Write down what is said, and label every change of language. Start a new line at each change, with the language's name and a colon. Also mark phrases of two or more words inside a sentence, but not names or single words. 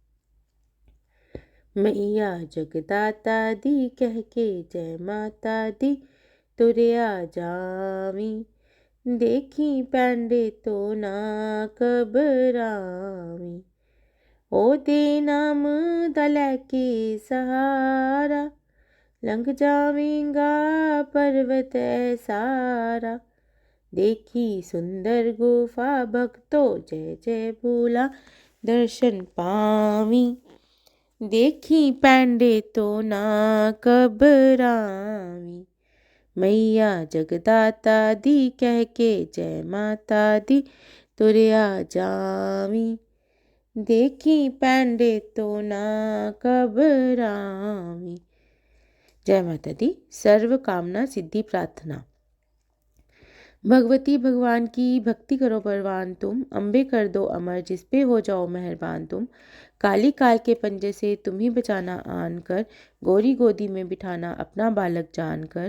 Punjabi: ਮਈਆ ਜਗਦਾਤਾ ਦੀ ਕਹਿ ਕੇ ਜੈ ਮਾਤਾ ਦੀ ਤੁਰਿਆ ਜਾਵੀਂ, ਦੇਖੀਂ ਪੈਂਡੇ ਤੋਂ ਨਾ ਘਬਰਾਵੀਂ। ਓਦੇ ਨਾਮ ਦਾ ਲੈਕੇ ਸਹਾਰਾ, ਲੰਘ ਜਾਵੇਂਗਾ ਪਰਬਤ ਏ ਸਾਰਾ। ਦੇਖੀਂ ਸੁੰਦਰ ਗੁਫਾ ਭਗਤੋ ਜੈ ਜੈ ਬੋਲਾ ਦਰਸ਼ਨ ਪਾਵੀਂ, ਦੇਖੀਂ ਪੈਂਡੇ ਤੋਂ ਨਾ ਘਬਰਾਵੀਂ। ਮਈਆ ਜਗਦਾਤਾ ਦੀ ਕਹਿ ਕੇ ਜੈ ਮਾਤਾ ਦੀ ਤੁਰਿਆ ਜਾਮੀਂ, ਦੇਖੀਂ ਪੈਂਡੇ ਤੋਂ ਨਾ ਘਬਰਾਮੀਂ। ਜੈ ਮਾਤਾ ਦੀ।
Hindi: सर्व कामना सिद्धि प्रार्थना। भगवती भगवान की भक्ति करो परवान तुम, अम्बे कर दो अमर जिस पे हो जाओ मेहरबान तुम। काली काल के पंजे से तुम ही बचाना आन कर, गोरी गोदी में बिठाना अपना बालक जानकर।